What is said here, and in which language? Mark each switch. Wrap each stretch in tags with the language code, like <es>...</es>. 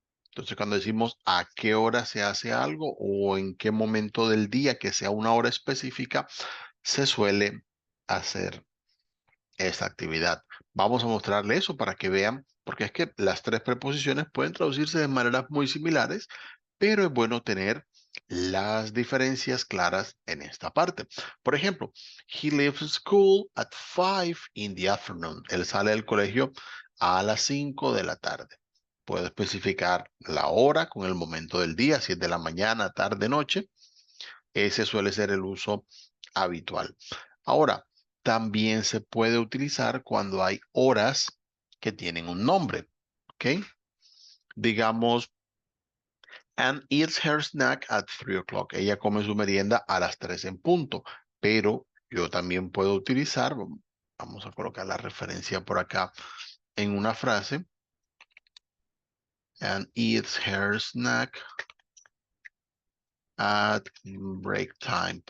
<es>Entonces, cuando decimos a qué hora se hace algo o en qué momento del día que sea una hora específica, se suele hacer esta actividad. Vamos a mostrarle eso para que vean, porque es que las tres preposiciones pueden traducirse de maneras muy similares, pero es bueno tener las diferencias claras en esta parte.</es> <en>Por ejemplo, he leaves school at 5 in the afternoon.</en> <es>Él sale del colegio a las 5 de la tarde. Puedo especificar la hora con el momento del día, si es de la mañana, tarde, noche. Ese suele ser el uso habitual. Ahora, también se puede utilizar cuando hay horas que tienen un nombre, ¿ok? Digamos,</es> <en>and eats her snack at 3 o'clock.</en> <es>Ella come su merienda a las 3 en punto, pero yo también puedo utilizar, vamos a colocar la referencia por acá en una frase,</es> <en>and eats her snack at break time.</en>